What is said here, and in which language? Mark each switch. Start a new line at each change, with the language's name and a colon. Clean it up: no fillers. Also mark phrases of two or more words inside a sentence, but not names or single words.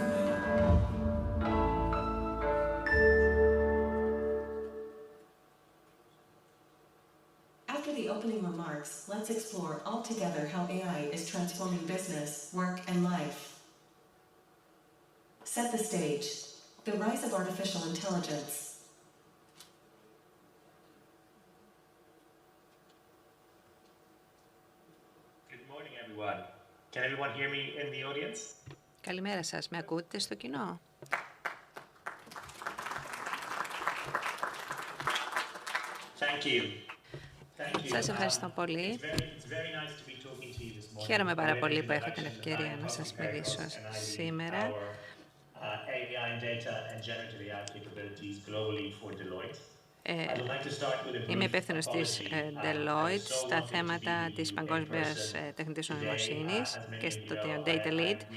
English: After the opening remarks, let's explore all together how AI is transforming business, work, and life. Set the stage. The rise of artificial intelligence. Good morning, everyone. Can everyone hear me in the audience?
Greek: Καλημέρα σας. Με ακούτε στο κοινό?
English: Thank you.
Greek: Σας ευχαριστώ πολύ. Χαίρομαι πάρα πολύ που έχω την ευκαιρία να σας μιλήσω σήμερα. Είμαι υπεύθυνος της Deloitte στα θέματα της παγκόσμιας τεχνητής νοημοσύνης και στο
English: Data Lead.